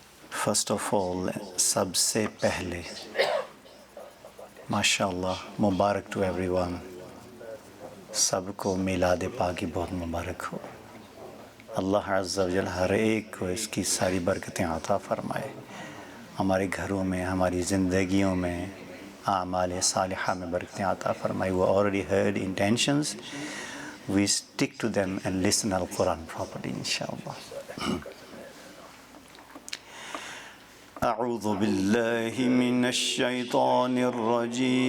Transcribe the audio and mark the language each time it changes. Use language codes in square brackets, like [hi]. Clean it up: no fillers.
[en] first of all, [ur] سب سے پہلے ماشاءاللہ مبارک [en] To everyone. [ur] سب کو میلاد پاک کی بہت مبارک ہو. اللہ عز و جل ہر ایک کو اس کی ساری برکتیں عطا فرمائے. ہمارے گھروں میں, ہماری زندگیوں میں, اعمال صالحہ میں برکتیں عطا فرمائی. [en] We already heard intentions. We stick to them and listen al Quran properly, inshallah. [ar] أعوذ بالله من الشيطان الرجيم.